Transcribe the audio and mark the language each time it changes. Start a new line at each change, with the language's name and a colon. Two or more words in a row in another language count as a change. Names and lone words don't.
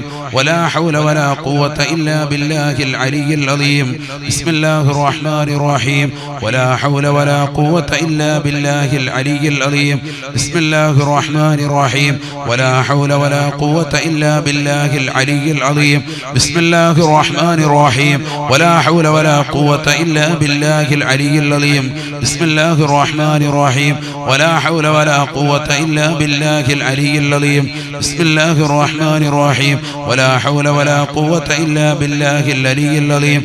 Arabic: ولا حول ولا قوة إلا بالله العلي العليم. بسم الله الرحمن الرحيم. ولا حول ولا قوة إلا بالله العلي العليم. بسم الله الرحمن الرحيم. ولا حول ولا قوة إلا بالله العلي العليم. ബിസ്മില്ലാഹിർ الرحمن الرحيم ولا حول ولا قوة إلا بالله العلي العظيم. بسم الله الرحمن الرحيم ولا حول ولا قوة إلا بالله العلي العظيم. بسم الله الرحمن الرحيم ولا حول ولا قوة إلا بالله العلي العظيم.